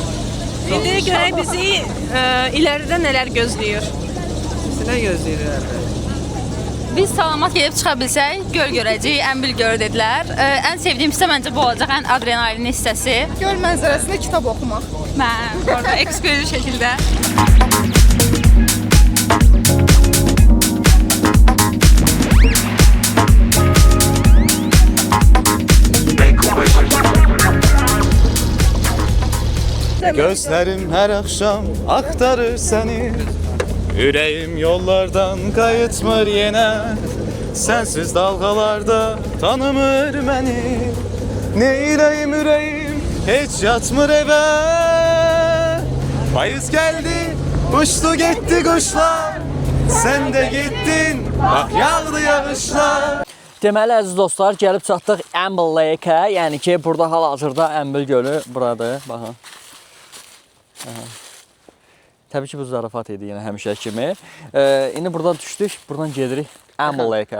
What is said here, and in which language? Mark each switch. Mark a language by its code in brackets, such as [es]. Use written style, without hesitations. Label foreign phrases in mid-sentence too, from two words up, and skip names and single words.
[az] İndi görək bizi iləridə nələr gözləyir. Sizi nə gözləyir? Biz salamat gedib çıxa bilsək, göl görəcəyik, Əmbil gölü dedilər. Ən sevdiyim hissə məncə bu olacaq, ən adrenalin hissəsi. Göl mənzərəsində kitab oxumaq. Mən orada eksklüziv şəkildə. [tr] Gözlerim her akşam aktarır seni. Yüreğim yollardan kayıtmır yine. Sensiz dalgalarda tanımır beni. Neyleyim yüreğim hiç yatmır eve. Payız geldi uçtu gitti kuşlar. Sen de gittin bak yağdı yağışlar. [az] Deməli əziz dostlar, gəlib çatdıq Amber Lake-ə. Yəni ki, burada hal-hazırda Əmbil gölü buradır. Baxın. Təbii ki, bu zarafat idi yenə həmişə kimi. İndi buradan düşdük, buradan gedirik Amber Lake-ə.